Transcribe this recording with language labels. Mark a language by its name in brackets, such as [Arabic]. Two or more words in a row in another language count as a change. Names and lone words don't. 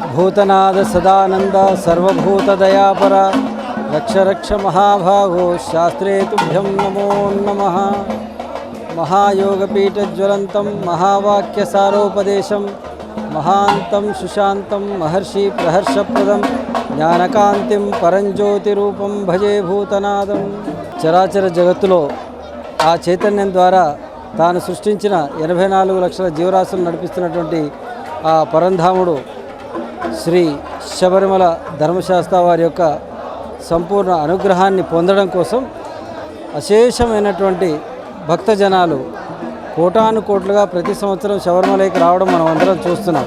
[Sanskrit] भूतनाद सदानंद सर्वभूतदयापर रक्ष रक्ष महाभागो शास्त्रे तुभ्यं नमो नमः। महायोगपीठज्वलन्तं महावाक्यसारोपदेशं महान्तं सुशान्तं महर्षि प्रहर्षप्रदं ज्ञानकान्तिं परञ्ज्योतिरूपं भजे भूतनादं। [Telugu] చరాచర జగత్తులో ఆ చైతన్యం ద్వారా తాను సృష్టించిన 84 లక్షల జీవరాశులను నడిపిస్తున్నటువంటి ఆ పరంధాముడు శ్రీ శబరిమల ధర్మశాస్త్ర వారి యొక్క సంపూర్ణ అనుగ్రహాన్ని పొందడం కోసం అశేషమైనటువంటి భక్తజనాలు కోటాను కోట్లుగా ప్రతి సంవత్సరం శబరిమలకి రావడం మనం అందరం చూస్తున్నాం.